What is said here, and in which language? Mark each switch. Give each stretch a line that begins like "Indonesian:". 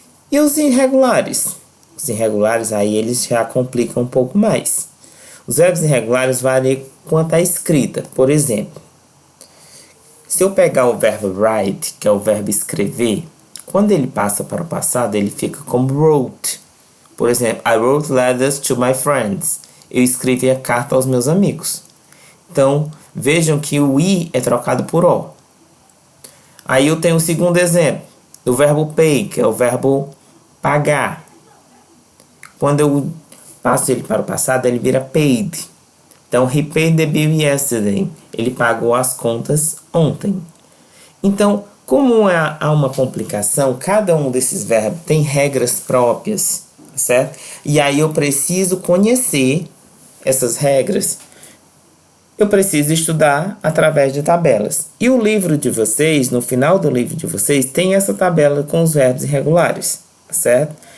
Portuguese: E os irregulares? Os irregulares, aí eles já complicam um pouco mais. Os verbos irregulares valem quanto à escrita. Por exemplo, se eu pegar o verbo write, que é o verbo escrever, quando ele passa para o passado, ele fica como wrote. Por exemplo,
English: I wrote letters to my friends.
Portuguese: Eu escrevi a carta aos meus amigos. Então, vejam que o I é trocado por O. Aí eu tenho o segundo exemplo, do verbo pay, que é o verbo pagar. Quando eu passo ele para o passado, ele vira paid. Então,
English: he paid the bill yesterday.
Portuguese: Ele pagou as contas ontem. Então, como há uma complicação, cada um desses verbos tem regras próprias, certo? E aí eu preciso conhecer essas regras. Eu preciso estudar através de tabelas. E o livro de vocês, no final do livro de vocês, tem essa tabela com os verbos irregulares, certo?